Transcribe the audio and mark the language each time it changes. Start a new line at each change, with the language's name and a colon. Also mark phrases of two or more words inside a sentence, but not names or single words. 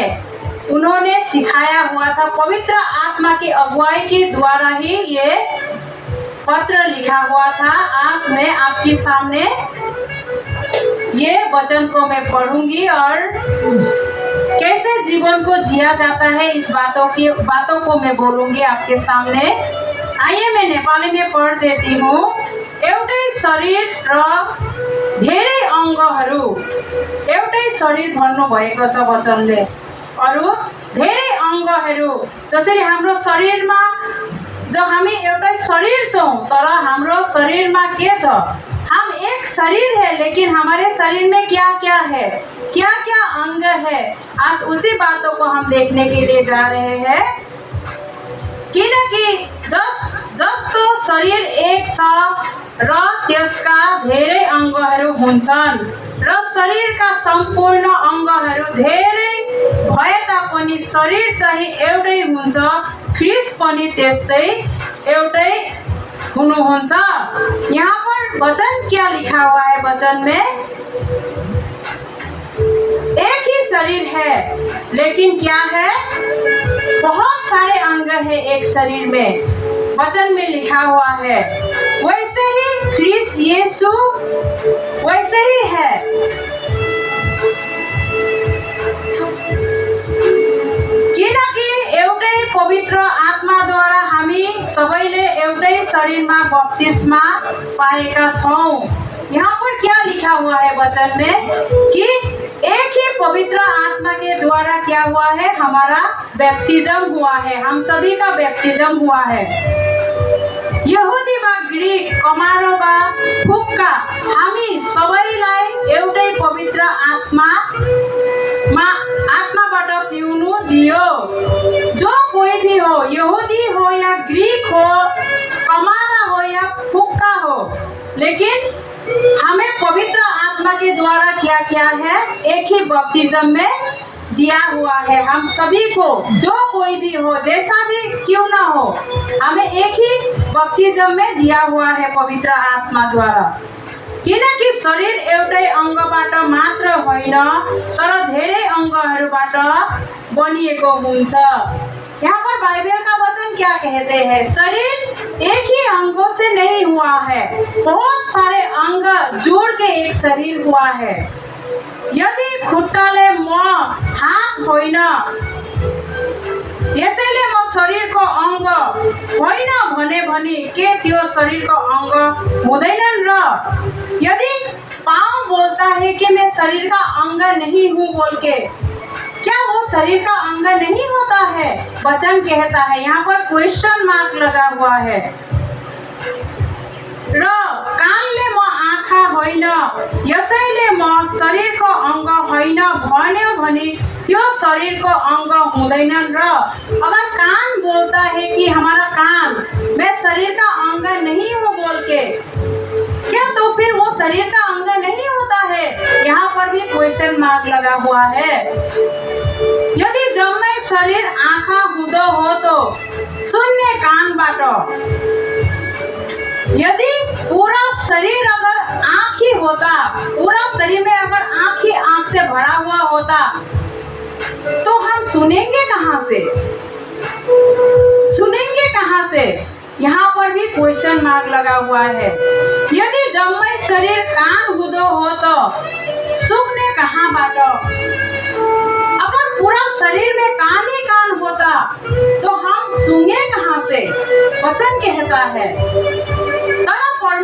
Hindi: उन्होंने सिखाया हुआ था, पवित्र आत्मा की अगुवाई के द्वारा ही ये पत्र लिखा हुआ था। आज मैं आपके सामने ये वचन को मैं पढ़ूंगी और कैसे जीवन को जिया जाता है इस बातों को मैं बोलूंगी आपके सामने। आइए मैं नेपाली में पढ़ देती हूँ।
Nepali: एउटै शरीर र धेरै अङ्गहरू, एउटै शरीर भन्नुभएको छ वचनले। अरू धेरै अङ्गहरू, जसरी हाम्रो शरीरमा जो हामी एउटै शरीर छौँ, तर हाम्रो शरीरमा के छ,
Hindi: हम एक शरीर है, लेकिन हमारे शरीर में क्या क्या है, क्या क्या अंग है। आज उसी बातों को हम देखने के लिए जा रहे हैं।
Nepali: किनकि जस्तो शरीर एक छ र त्यसका धेरै अङ्गहरू हुन्छन् र शरीरका सम्पूर्ण अङ्गहरू धेरै भए तापनि शरीर चाहिँ एउटै हुन्छ। ख्रिस्ट पनि त्यस्तै एउटै हुनुहुन्छ।
Hindi: यहाँ पर वचन क्या लिखा हुआ है? वचन में एक ही शरीर है, लेकिन क्या है, बहुत सारे अंग है एक शरीर में। वचन में लिखा हुआ है वैसे ही ख्रिस्ट यीशु वैसे ही है।
Nepali: किनकि एउटै पवित्र आत्माद्वारा हामी सबैले एउटै शरीरमा बप्तिस्मा पाएका छौँ।
Hindi: यहाँ पर क्या लिखा हुआ है वचन में कि एक ही पवित्र आत्मा के द्वारा क्या हुआ है, हमारा बैप्टिज्म हुआ है। हम सभी का बैप्टिज्म हुआ है।
Nepali: यहुदी वा ग्रीक, कमारो वा फुक्का, हामी सबैलाई एउटै पवित्र आत्माबाट पिउनु दियो।
Hindi: जो कोई भी हो, यहुदी हो या ग्रीक हो, कमारा हो या फुक्का हो, लेकिन हमें पवित्र आत्मा के द्वारा क्या किया है, एक ही बपतिस्म में दिया हुआ है। हम सभी को, जो कोई भी हो, जैसा भी क्यों ना हो, हमें एक ही बपतिस्म में दिया हुआ है पवित्र आत्मा द्वारा।
Nepali: किनकि शरीर एउटै अङ्गबाट मात्र होइन, तर धेरै अङ्गहरूबाट बनिएको हुन्छ।
Hindi: यहाँ पर बाइबल का वचन क्या कहते हैं? शरीर एक ही अंगों से नहीं हुआ है, बहुत सारे अंग जोड़ के एक शरीर हुआ है।
Nepali: यदि खुट्टाले म हात होइन, यसैले म शरीरको अङ्ग होइन भने के त्यो शरीरको अङ्ग हुँदैनन् र?
Hindi: यदि पाँव बोलता है कि मैं शरीर का अंग नहीं हूँ बोल के, क्या वो शरीर का अंग नहीं होता है? वचन कहता है, यहाँ पर
English: question mark
Hindi: लगा हुआ है।
Nepali: र कानले म आँखा होइन, यसैले म शरीरको अङ्ग होइन भन्यो भने त्यो शरीरको अङ्ग हुँदैनन् र?
Hindi: अगर कान बोलता है कि हमारा कान, मैं शरीर का अंग नहीं हूँ बोल के, क्या तो फिर वो शरीर का अंग नहीं होता है? यहाँ पर भी
English: question mark
Hindi: लगा हुआ है।
Nepali: यदि जम्मै शरीर आँखा हुँदो हो तो शून्य कानबाट,
Hindi: यदि पूरा शरीर अगर आँख ही होता, पूरा शरीर में अगर आँख ही आँख से भरा हुआ होता, तो हम सुनेंगे कहाँ से? सुनेंगे कहाँ से? यहाँ पर भी
English: question mark
Hindi: लगा हुआ है।
Nepali: यदि जम्मै शरीर कान हुँदो हो तो सुन्ने कहाँबाट?
Hindi: अगर पूरा शरीर में कान ही कान होता तो हम सुने कहाँ से? वचन कहता है।